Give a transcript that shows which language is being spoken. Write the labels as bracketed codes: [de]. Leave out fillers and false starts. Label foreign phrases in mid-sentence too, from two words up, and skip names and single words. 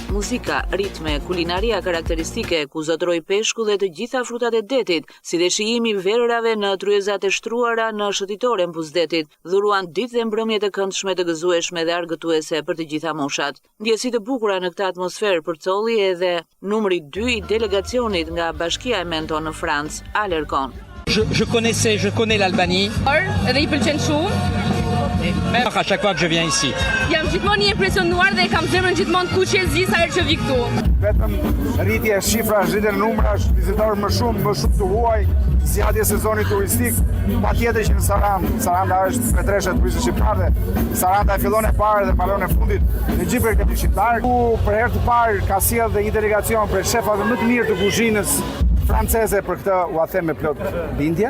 [sq] Muzika, ritme, kulinaria karakteristike ku zotroi peshku dhe të gjitha frutat e detit, si dhe shijimi i verërave në tryezat e shtruara në shëtitore në buzdetit, dhuruan ditë dhe mbrëmje të këndshme të gëzueshme dhe argëtuese për të gjitha moshat. Ndjesi të bukura në këtë atmosferë përcolli edhe numri 2 i delegacionit nga Bashkia e Menton në Francë, Alercon. [fr] Je connais l'Albanie. [sq] Edhe I pëlqen shumë. [fr] Même à chaque fois que je viens ici. [sq] Jam gjithmonë I impresionuar dhe kam zemrën gjithmonë ku qelzi sa herë që vi këtu. Vetëm rritje e shifrash, rritje në numrash, vizitorë më shumë të huaj, zgjatje e sezonit turistik, patjetër që në Saranda është pretresha e turistëve shqiptarë. Saranda fillon e parë dhe mbaron e fundit në gjithë për këtë shqiptar, ku për herë të parë ka sjellë dhe një delegacion për shefave më të mirë të kuzhinës franceze, për këtë u them me plot bindjen.